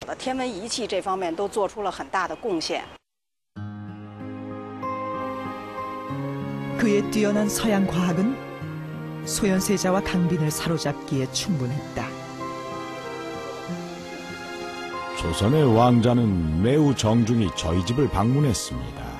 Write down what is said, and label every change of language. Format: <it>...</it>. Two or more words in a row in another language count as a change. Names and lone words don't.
<zh>天文仪器这方面都做出了很大的贡献。</zh> <ko>그의 뛰어난 서양 과학은 소현세자와 강빈을 사로잡기에 충분했다. 조선의 왕자는 매우 정중히 저희 집을 방문했습니다.</ko>